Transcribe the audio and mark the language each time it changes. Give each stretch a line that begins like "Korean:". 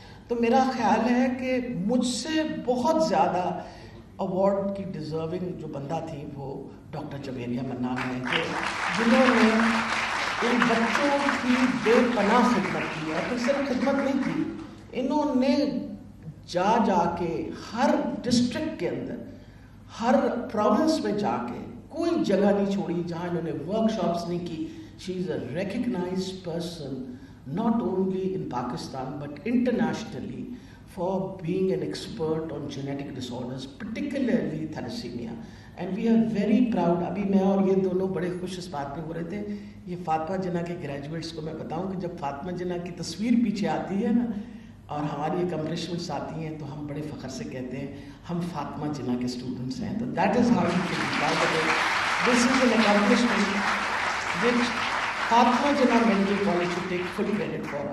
Urdu: تو میرا خیال ہے کہ مجھ سے بہت زیادہ ایوارڈ کی ڈیزرونگ جو بندہ تھی وہ ڈاکٹر جویریہ منان ہے، جنہوں نے ان بچوں کی بے پناہ خدمت کی ہے. تو صرف خدمت نہیں کی، انہوں نے جا کے ہر ڈسٹرکٹ کے اندر، ہر پروونس میں جا کے کوئی جگہ نہیں چھوڑی جہاں انہوں نے ورک شاپس نہیں کی.
English: She is a recognised person not only in Pakistan but internationally for being an expert on genetic disorders, particularly thalassemia. And we are very proud.
Urdu: ابھی میں اور یہ دونوں بڑے خوش اس بات پہ ہو رہے تھے. یہ فاطمہ جناح کے گریجویٹس کو میں بتاؤں کہ جب فاطمہ جناح کی تصویر پیچھے آتی ہے نا اور ہماری اکمپلشمنٹس آتی ہیں تو ہم بڑے فخر سے کہتے ہیں ہم فاطمہ جناح کے اسٹوڈنٹس ہیں.
English: تو that is how you can describe it. This is an accomplishment which Fatima Jinnah Medical College should take full credit for.